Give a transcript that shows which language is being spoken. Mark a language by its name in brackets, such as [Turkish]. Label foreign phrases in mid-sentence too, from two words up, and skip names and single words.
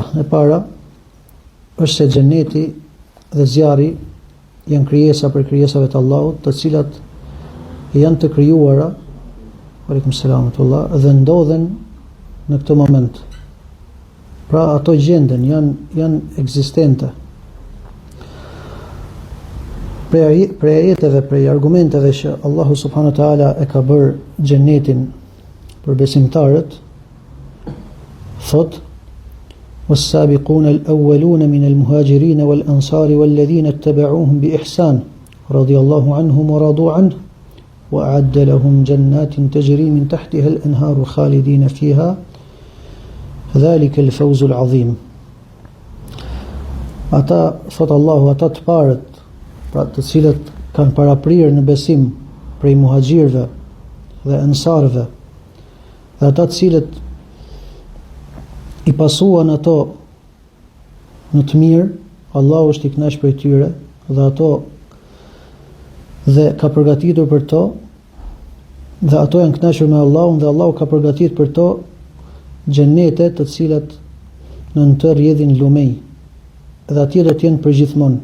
[Albanian] E para është se xheneti dhe zjarri janë krijesa për krijesave të Allahut, të cilat janë të krijuara, [Arabic] عليكم السلام الله, [Albanian] dhe ndodhen në këtë moment. Pra ato gjenden, janë ekzistente. Prej ajeteve, prej argumenteve që Allahu [Arabic] سبحانه وتعالى [Albanian] e ka bërë xhenetin për besimtarët, thot: [Arabic] "والسابقون الأولون من المهاجرين والأنصار والذين اتبعوهم بإحسان رضي الله عنهم ورضوا عنه وأعد لهم جنات تجري من تحتها الأنهار خالدين فيها ذلك الفوز العظيم." [Albanian] Ata, thot Allahu, ata të parët, pra të cilët kanë paraprirë në besim prej muhaxhirëve dhe ansarëve, dhe ata të cilët i pasuan ato në të mirë, Allahu është i kënaqur prej tyre dhe ato dhe ka përgatitur për to, dhe ato janë kënaqur me Allahun dhe Allahu ka përgatitur për to xhenete të cilat në të rrjedhin lumej, dhe atje do të jenë përgjithmonë.